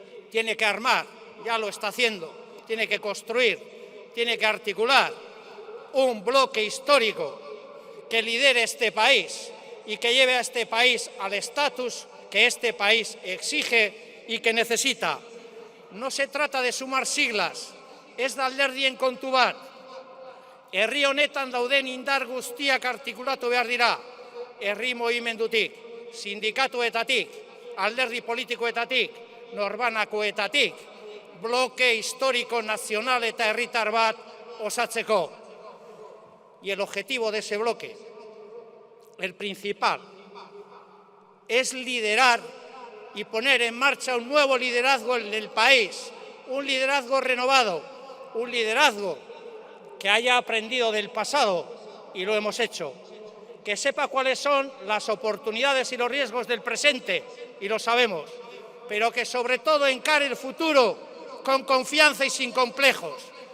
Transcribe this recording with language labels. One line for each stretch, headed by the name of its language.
Spanish: tiene que armar, ya lo está haciendo, tiene que construir, tiene que articular un bloque histórico que lidere este país y que lleve a este país al estatus que este país exige y que necesita. No se trata de sumar siglas,
Basque: ez da alderdien kontu bat. Herri honetan dauden indar guztiak artikulatu behar dira, herri mugimendutik, sindikatuetatik, alderdi politikoetatik, norbanakoetatik, bloke histórico nazional eta herritar bat osatzeko.
Spanish: Y el objetivo de ese bloque, el principal, es liderar y poner en marcha un nuevo liderazgo en el país, un liderazgo renovado, un liderazgo que haya aprendido del pasado, y lo hemos hecho, que sepa cuáles son las oportunidades y los riesgos del presente, y lo sabemos, pero que sobre todo encare el futuro con confianza y sin complejos.